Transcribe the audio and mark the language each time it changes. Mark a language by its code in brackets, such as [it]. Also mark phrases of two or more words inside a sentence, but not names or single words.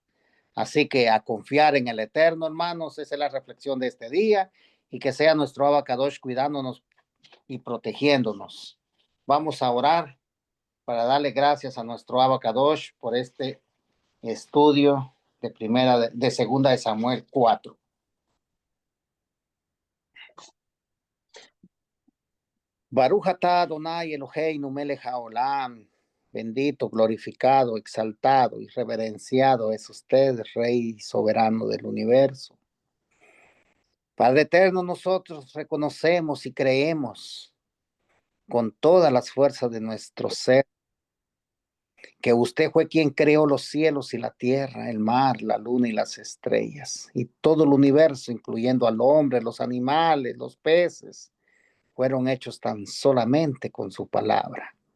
[es] Así que a confiar en el Eterno, hermanos, esa es la reflexión de este día y que sea nuestro Abacadosh cuidándonos y protegiéndonos. Vamos a orar para darle gracias a nuestro Abacadosh por este estudio de segunda de Samuel 4. [he] ברוך אתה אדוני אלוהינו מלך העולם. [es] Bendito, glorificado, exaltado y reverenciado es usted, Rey soberano del universo. Padre eterno, nosotros reconocemos y creemos con todas las fuerzas de nuestro ser que usted fue quien creó los cielos y la tierra, el mar, la luna y las estrellas, y todo el universo, incluyendo al hombre, los animales, los peces, fueron hechos tan solamente con su palabra.